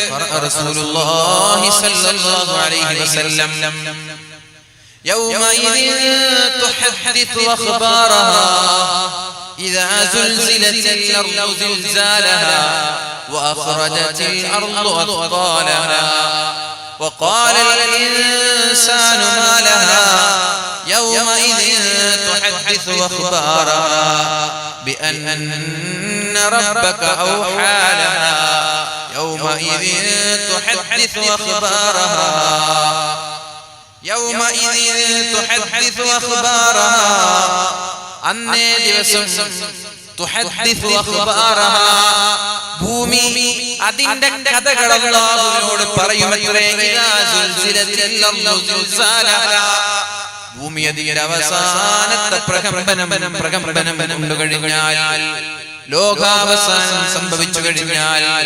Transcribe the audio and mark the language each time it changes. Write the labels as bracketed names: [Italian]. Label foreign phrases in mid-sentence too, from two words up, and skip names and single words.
[Arabic] رسول الله صلى الله عليه وسلم يومئذ تحدث أخبارها إذا زلزلت الأرض زلزالها وأخرجت الأرض أثقالها وقال الإنسان ما لها يومئذ تحدث أخبارها بأن ربك أوحى لها يومئذ تحدث أخبارها يومئذ تحدث أخبارها [Malayalam] അന്നേ ദിവസം [Arabic] تحدث أخبارها [Malayalam] ഭൂമി അതിന്റെ കഥകൾ അല്ലാഹുവിനോട് പറയുമത്രേ. ഭൂമി അതിന്റെ അവസാനത്തെ പ്രകമ്പനം കൊണ്ടു കഴിഞ്ഞാൽ, ലോകാവസാനം സംഭവിച്ചു കഴിഞ്ഞാൽ,